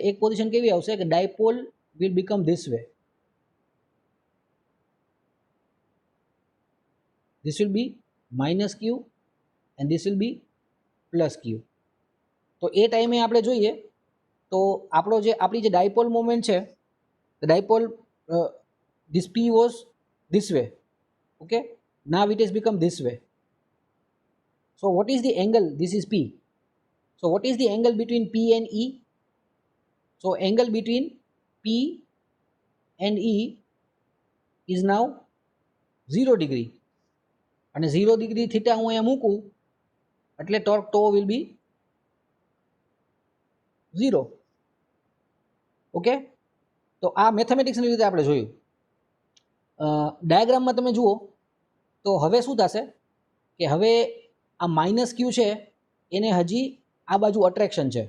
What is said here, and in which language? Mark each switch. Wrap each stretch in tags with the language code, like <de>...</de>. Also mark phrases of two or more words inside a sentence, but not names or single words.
<gu>એક પોઝિશન કેવી આવશે કે</gu> <en>dipole will become this way. this will be minus q and this will be plus q.</en> <gu>તો એ ટાઈમે આપણે જોઈએ તો આપણી જે</gu> <en>dipole moment</en> <gu>છે,</gu> <en>dipole this P was this way. Okay, now it has become this way. So what is the angle? This is P. So what is the angle between P and E? So angle between P and E is now 0 degree. And 0 degree theta</en> <gu>હું અહીંયા મૂકું એટલે</gu> <en>torque tau will be 0.</en> <gu>ઓકે, તો આ મેથેમેટિક્સની રીતે આપણે જોયું. ડાયાગ્રામમાં તમે જુઓ તો હવે શું થશે કે હવે આ</gu> <en>minus q</en> <gu>છે એને હજી આ બાજુ અટ્રેક્શન છે.</gu>